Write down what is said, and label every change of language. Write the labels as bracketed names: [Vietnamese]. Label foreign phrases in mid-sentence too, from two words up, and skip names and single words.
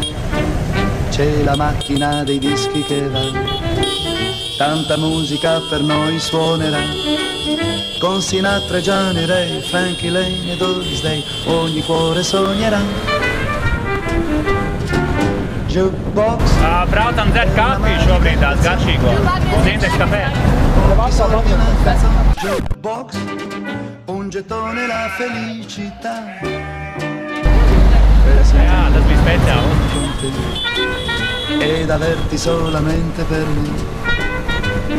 [Italian] C'è la macchina dei dischi che va, tanta musica per noi suonerà, con Sinatra, Johnny Ray, Frankie Lane e Doris Day, ogni cuore sognerà. Jukebox. [Latvian] Braucam dzert kafiju šobrīd tās garšīgo. Zindex kafē. [Italian] Jukebox, un gettone la felicità. [Latvian] Jā, tas bija speciāli. [Italian] Ed averti solamente per me.